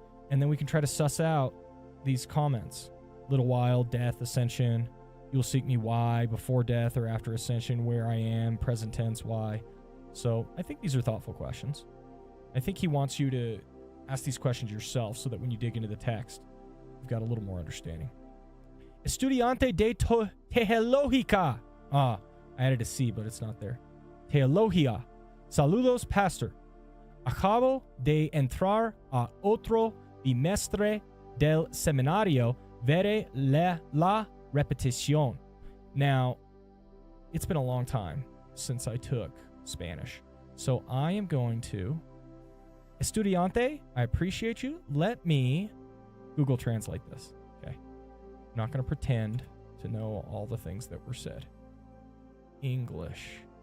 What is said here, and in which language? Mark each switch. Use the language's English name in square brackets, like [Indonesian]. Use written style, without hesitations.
[English] And then we can try to suss out these comments. Little while, death, ascension. You'll seek me, why? Before death or after ascension, where I am, present tense, why? So I think these are thoughtful questions. I think he wants you to ask these questions yourself so that when you dig into the text, you've got a little more understanding. [Spanish] Estudiante de Teológica. [English] I added a C, but it's not there. [Spanish] Teología. Saludos, pastor. Acabo de entrar a otro bimestre del seminario. Veré la repetición. [English] Now, it's been a long time since I took Spanish, so I am going to... Estudiante, I appreciate you. Let me Google Translate this. Okay. I'm not going to pretend to know all the things that were said. English.